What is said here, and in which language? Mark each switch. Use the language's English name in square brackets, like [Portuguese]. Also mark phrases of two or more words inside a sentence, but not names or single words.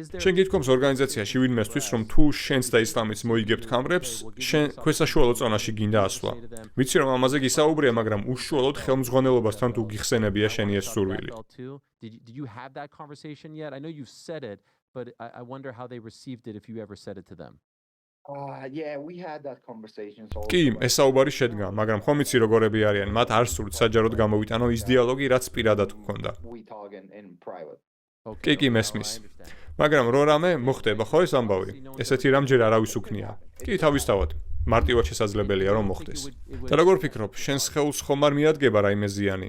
[Georgian] შენ გითქვამს ორგანიზაციაში ვინმესთვის, რომ თუ შენს და ისლამიც მოიგებთ ქამრებს, შენ ქვესაშუალო წონაში გინდა ასვლა. ვიცი რომ ამაზე გისაუბრია, მაგრამ უშუალოდ ხელმძღვანელობასთან თუ გიხსენებია შენი ეს სურვილი. [English] Did you have that conversation yet? I know you've said it, but I wonder how they received it if you ever said it to them. Yeah, we had that conversation. [Georgian] კი, ეს საუბარი შედგა, მაგრამ ხომ იცი როგორები არიან, მათ არ სურთ საჯაროდ გამოვიტანო ის დიალოგი, რაც პირადად გქონდა. კი, მესმის. მაგრამ რო რამე მოხდება ხო ეს ამბავი? ესეთი რამ ჯერ არავის უქნია. კი, თავისთავად. მარტივად შესაძლებელია რომ მოხდეს. და როგორ ფიქრობ, შენს სხეულს ხომ არ მიადგება რაიმე ზიანი?